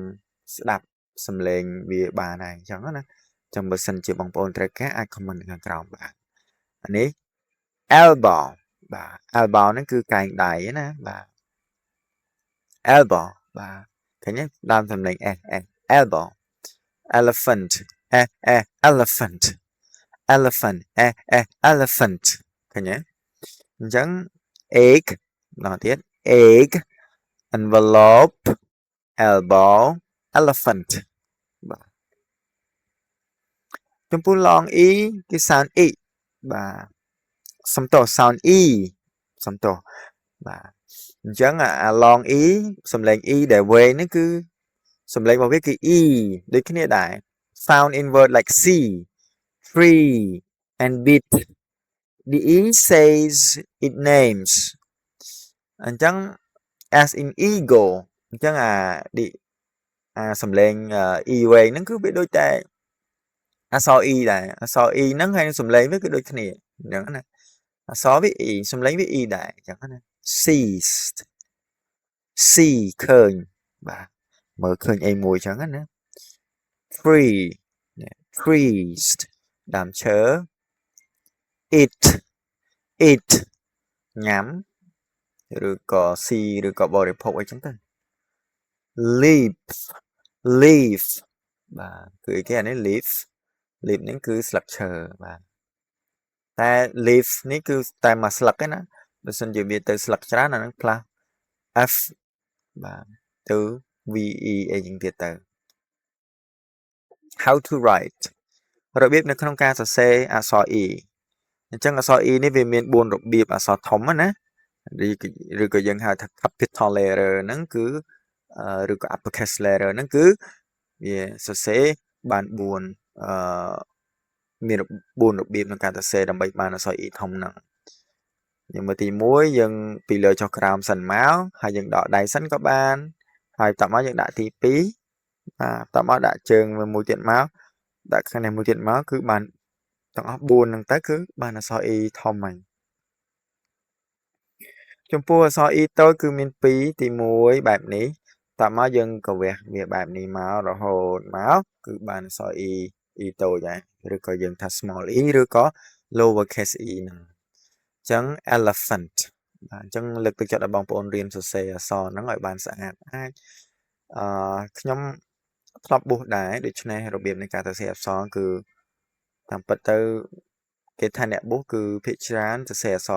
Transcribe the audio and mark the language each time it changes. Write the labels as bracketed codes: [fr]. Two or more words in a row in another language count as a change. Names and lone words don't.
[km] ស្ដាប់សំឡេងវាបានហើយអញ្ចឹងណាចាំបើសិនជា បងប្អូនត្រូវការអាច comment ខាងក្រោមបានអានេះ elbow បាទ elbow ហ្នឹងគឺកែងដៃណាបាទ elbow បាទឃើញទេដើមសំឡេង [en] s elbow elephant elephant elephant elephant [km] ឃើញទេអញ្ចឹង egg ម្ដងទៀត [en] egg envelope elbow elephant [km] បាទ ចំពោះ [en] long e [km] គឺ [en] sound e [km] បាទសំទោស [en] sound e [km] សំទោសបាទអញ្ចឹងអា [en] long e [km] សំឡេង e ដែលវែង ហ្នឹងគឺសំឡេងរបស់វាគឺ e ដូចគ្នាដែរ [en] found in word like see free and beat the e says it names [km] អញ្ចឹង [en] as in ego [km] អញ្ចឹងសំឡេង e វែងហ្នឹងគឺវាដូចតែអក្សរ e ដែរអក្សរ e ហ្នឹងហើយសំឡេងវាគឺដូចគ្នាអញ្ចឹងណាអក្សរវា e សំឡេងវា e ដែរអញ្ចឹងណា [en] seized see [km] ឃើញបាទមើលឃើញអីមួយអញ្ចឹងណា [en] free freezed [km] ដើមឈើ eat ញ៉ាំឬក៏ស៊ីឬក៏បរិភោគអីចឹងទៅ [en] leaf leaf [km] បាទគឺអីគេអានេះ leaf នេះគឺស្លឹកឈើបាទតែ leaf នេះគឺតែមួយស្លឹកទេណាបើសិនជាវាទៅស្លឹកច្រើនអានឹងផ្លាស់ f បាទទៅ ve អីចឹងទៀតទៅ [en] how to write [km] របៀបនៅក្នុងការសរសេរអក្សរ E អញ្ចឹងអក្សរ E នេះវាមាន4របៀបអក្សរធំណាឬ ក៏យើងហៅថា [en] capital letter [km] ហ្នឹងគឺឬក៏ [en] uppercase letter [km] ហ្នឹងគឺវាសរសេរបាន4មាន4របៀបក្នុងការសរសេរដើម្បីបានអក្សរ E ធំហ្នឹងយើងមើលទី1យើងពីលើចុះក្រោមសិនមកហើយយើងដកដៃសិនក៏បានហើយតមកយើងដាក់ទី2តមកដាក់ជើងមួយទៀតមកដាក់ខាងនេះមួយទៀតមកគឺបានទាំងអស់4ហ្នឹងទៅគឺបានអក្សរ E ធំហើយ ចំពោះអក្សរ E តូចគឺមាន2ទី1បែបនេះតមកយើងក៏វះវាបែបនេះមករហូតមកគឺបានអក្សរ E តូចហើយឬក៏យើងថា [en] small e [km] ឬក៏ [en] lower case e [km] ហ្នឹងអញ្ចឹង elephant បាទអញ្ចឹងលើក ទឹកចិត្តដល់បងប្អូនរៀនសរសេរអក្សរហ្នឹងឲ្យបានស្អាតអាចខ្ញុំធ្លាប់បួសដែរដូច្នេះរបៀបនៃការសរសេរអក្សរគឺតាមពិតទៅគេថាអ្នកបួសគឺភាគច្រើនសរសេរអក្សរ